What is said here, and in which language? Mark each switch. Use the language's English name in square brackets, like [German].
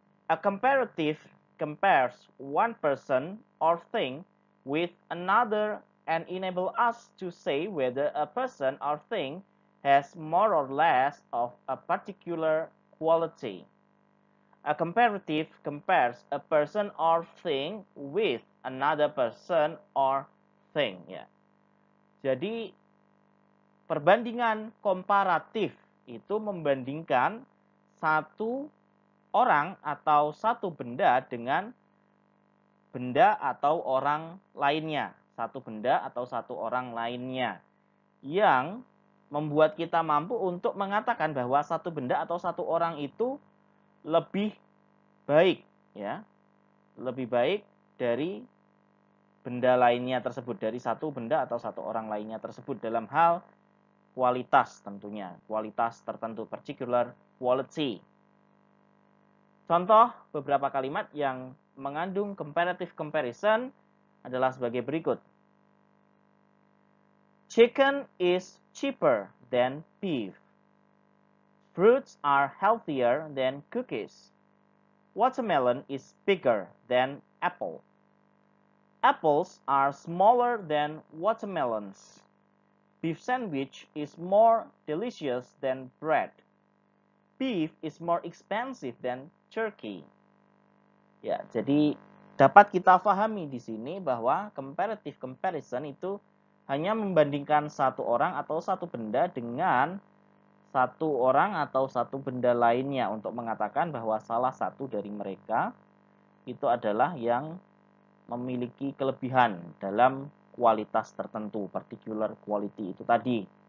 [English] A comparative compares one person or thing with another and enable us to say whether a person or thing has more or less of a particular quality. A comparative compares a person or thing with another person or thing. [Indonesian] Ya. Jadi perbandingan komparatif itu membandingkan satu orang atau satu benda dengan benda atau orang lainnya. Satu benda atau satu orang lainnya. Yang membuat kita mampu untuk mengatakan bahwa satu benda atau satu orang itu lebih baik, ya, lebih baik dari benda lainnya tersebut, dari satu benda atau satu orang lainnya tersebut dalam hal kualitas tentunya, kualitas tertentu, particular quality. Contoh beberapa kalimat yang mengandung comparative comparison adalah sebagai berikut. [English] Chicken is cheaper than beef. Fruits are healthier than cookies. Watermelon is bigger than apple. Apples are smaller than watermelons. Beef sandwich is more delicious than bread. Beef is more expensive than turkey. [Indonesian] Ya, jadi dapat kita pahami di sini bahwa comparative comparison itu hanya membandingkan satu orang atau satu benda dengan satu orang atau satu benda lainnya untuk mengatakan bahwa salah satu dari mereka itu adalah yang memiliki kelebihan dalam kualitas tertentu, particular quality itu tadi.